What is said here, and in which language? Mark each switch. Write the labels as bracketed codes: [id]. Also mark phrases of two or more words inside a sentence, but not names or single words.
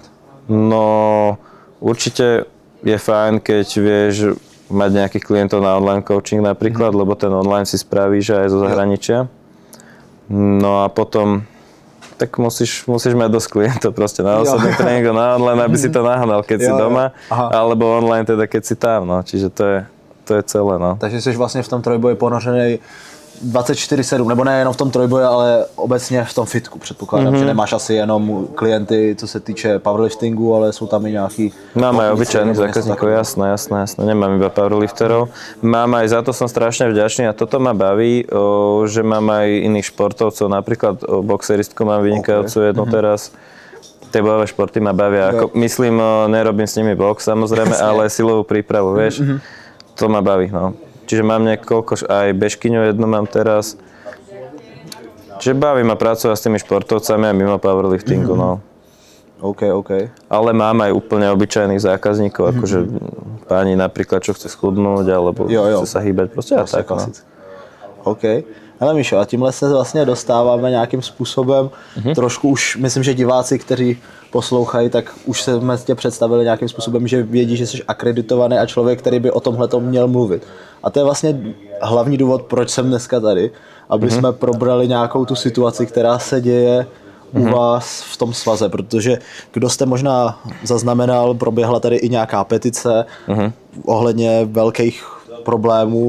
[sk] No, určite je fajn, keď vieš mať nejakých klientov na [en] online coaching [sk] napríklad, lebo ten online si spravíš aj zo zahraničia. No a potom, tak musíš mať dosť klientov proste na osobných tréningoch, na online, aby si to nahnal, keď si doma, alebo online teda, keď si tam, no. Čiže to je celé, no. [cs] Takže jsi vlastně v tom trojboji ponořený 24/7, nebo nejenom v tom trojboji, ale obecně v tom fitku, předpokládám, že nemáš asi jenom klienty, co se týče powerliftingu, ale jsou tam i nějaký... [sk] Mám aj obyčajných zákazníkov, jasné, nemám iba powerlifterov. Mám aj, za to som strašne vďačný a toto ma baví, že mám aj iných športovcov, napríklad boxeristku mám vynikajúcu jednu teraz. Tie bojové športy ma bavia, ako, myslím, nerobím s nimi box samozrejme, ale silovú prípravu, vieš. To ma baví, no. Čiže mám niekoľko, aj bežkyňu jednu mám teraz. Čiže baví ma pracovať s tými športovcami a mimo powerliftingu, no. OK. Ale mám aj úplne obyčajných zákazníkov, akože páni napríklad, čo chce schudnúť, alebo chce sa hýbať, proste a tak, no. OK. [cs] Hele Míšo, a tímhle se vlastně dostáváme nějakým způsobem, trošku už, myslím, že diváci, kteří poslouchají, tak už jsme tě představili nějakým způsobem, že vědí, že jsi akreditovaný a člověk, který by o tomhletom měl mluvit. A to je vlastně hlavní důvod, proč jsem dneska tady, aby jsme probrali nějakou tu situaci, která se děje u vás v tom svaze, protože kdo jste možná zaznamenal, proběhla tady i nějaká petice ohledně velkých problémů.